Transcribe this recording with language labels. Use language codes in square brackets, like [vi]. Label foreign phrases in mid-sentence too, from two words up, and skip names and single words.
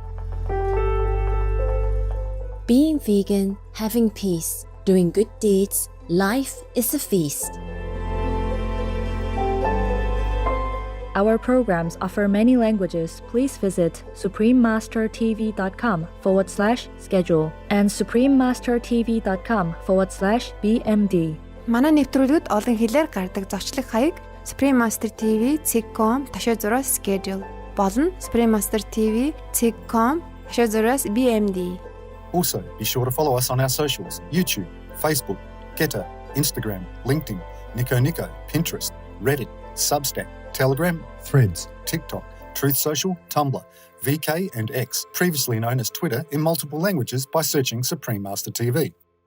[en] Being vegan, having peace, doing good deeds, life is a feast. Our programs offer many languages. Please visit suprememastertv.com/schedule and suprememastertv.com/BMD. [mn] Манай нэвтрүүлгүүд олон хэлээр гардаг зочлог хаяг Supreme Master TV.com/schedule болон Supreme Master TV.com/BMD. [en] Also, be sure to follow us on our socials: YouTube, Facebook, Getter, Instagram, LinkedIn, Nico, Pinterest, Reddit, Substack, Telegram, Threads, TikTok, Truth Social, Tumblr, VK and X, previously known as Twitter, in multiple languages by searching Supreme Master TV.